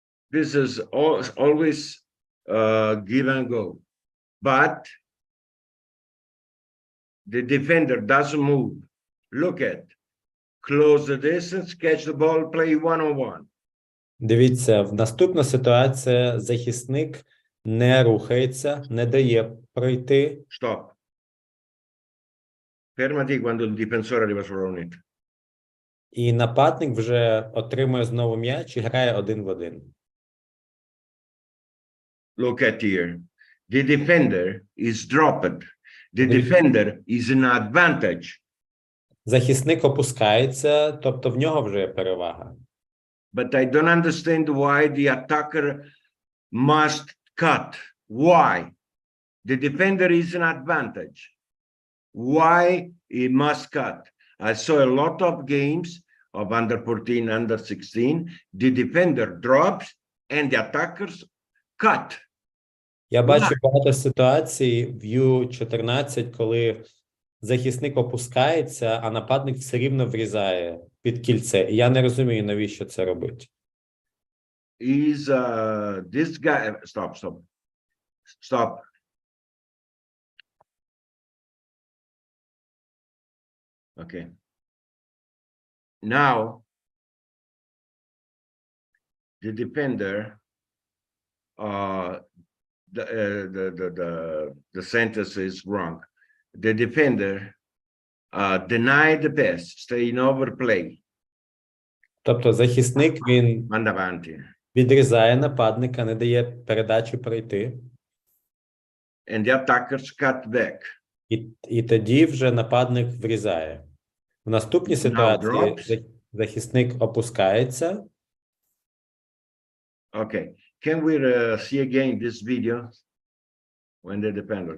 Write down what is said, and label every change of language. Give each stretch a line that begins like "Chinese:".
English: This is always give and go, but the defender doesn't move. Look at, close the distance, catch the ball, play one-on-one.
Ukrainian: Дивіться, наступна ситуація, захисник не рухається, не дає пройти.
English: Stop.
Italian: Fermati quando il difensore arriva sulla lunetta.
Ukrainian: І нападник вже отримує знову м'яч і грає 1 в 1.
English: Look at here. The defender is dropped. The defender is an advantage.
Ukrainian: Захисник опускається, тобто в нього вже є перевага.
English: But I don't understand why the attacker must cut. Why? The defender is an advantage. Why he must cut? I saw a lot of games of under 14, under 16. The defender drops and the attackers cut.
Ukrainian: Я бачу багато ситуацій в Ю-14, коли захисник опускається, а нападник все рівно врізає під кільце. І я не розумію, навіщо це робить.
English: Is this guy... Stop. Okay. Now, the defender, the sentence is wrong. The defender denied the pass, stay in overplay.
Ukrainian: Тобто захисник, він
Italian: Manda avanti.
Ukrainian: відрізає нападника, не дає передачі пройти.
English: And the attackers cut back.
Ukrainian: І тоді вже нападник врізає. В наступній ситуації захисник опускається.
English: Okay. Can we see again this video when the defender